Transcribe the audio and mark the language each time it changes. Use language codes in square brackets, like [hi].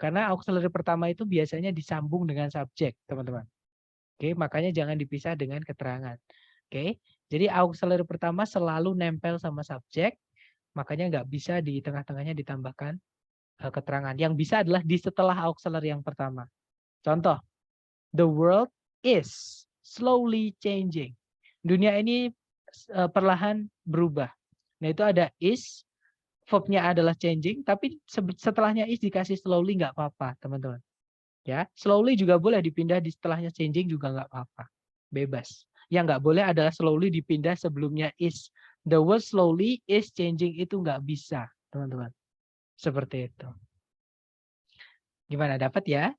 [id] Karena auxiliary pertama itu biasanya disambung dengan subjek, teman-teman. Oke, makanya jangan dipisah dengan keterangan. Oke, jadi auxiliary pertama selalu nempel sama subjek, makanya nggak bisa di tengah-tengahnya ditambahkan keterangan. Yang bisa adalah di setelah auxiliary yang pertama. Contoh, [en] the world is slowly changing. [id] Dunia ini perlahan berubah. Nah, itu ada is, verb-nya adalah changing, tapi setelahnya is dikasih slowly nggak apa-apa, teman-teman. Ya, slowly juga boleh dipindah di setelahnya changing juga nggak apa-apa. Bebas. Yang nggak boleh adalah slowly dipindah sebelumnya is. [en] The word slowly is changing [id] itu nggak bisa, teman-teman. Seperti itu. Gimana, dapat ya?